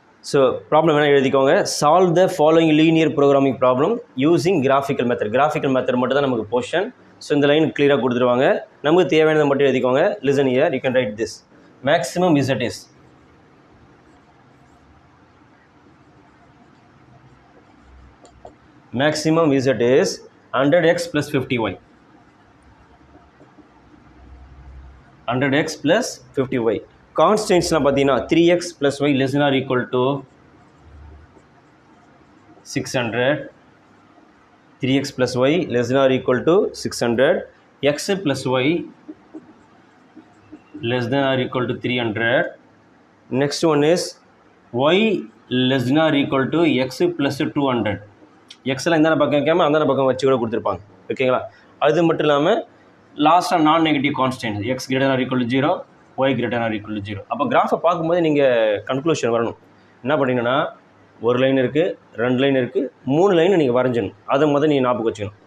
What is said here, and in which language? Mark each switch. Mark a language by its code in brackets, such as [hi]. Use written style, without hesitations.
[ta] So problem வேணால் எழுதிக்கோங்க. [en] Solve the following linear programming problem using graphical method. [ta] Graphical method மட்டும் தான் நமக்கு போர்ஷன். ஸோ இந்த லைன் கிளியராக கொடுத்துருவாங்க. நமக்கு தேவையானதை மட்டும் எழுதிக்கோங்க. [en] Listen here, you can write this. Maximum z is maximum z is 100x plus 50y. 100x plus 50y. Constants-லாம் பார்த்தீங்கன்னா 3x plus y less than or equal to 600. 3x plus y less than or equal to 600. x plus y less than or equal to 300. Next one is y less than or equal to x plus 200. [ta] எக்ஸில் இந்த பக்கம் வைக்காமல் அந்த பக்கம் வச்சு கூட கொடுத்துருப்பாங்க. ஓகேங்களா. அது மட்டும் இல்லாமல் லாஸ்ட்டாக [en] நான் negative constant x greater or equal to 0, [ta] Y greater or equal to 0. அப்போ கிராஃபை பார்க்கும்போது நீங்கள் கன்க்ளூஷன் வரணும். என்ன பண்ணிங்கன்னா ஒரு லைன் இருக்குது, 2 லைன் இருக்குது, 3 லைன் நீங்கள் வரைஞ்சிடணும். அதை நீங்கள் ஞாபகம் வச்சுக்கணும்.